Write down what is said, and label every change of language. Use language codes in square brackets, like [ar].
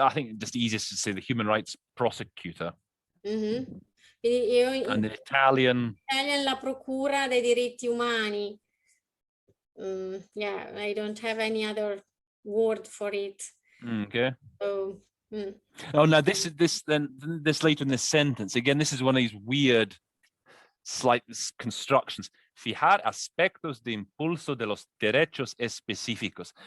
[en] I think just easiest to say the human rights prosecutor. And in Italian [it] la procura dei diritti umani. [en] Yeah, I don't have any other word for it. Okay. So, Oh, now this later in this sentence again. This is one of these weird, slight constructions. [es] Fijar aspectos de impulso de los derechos específicos.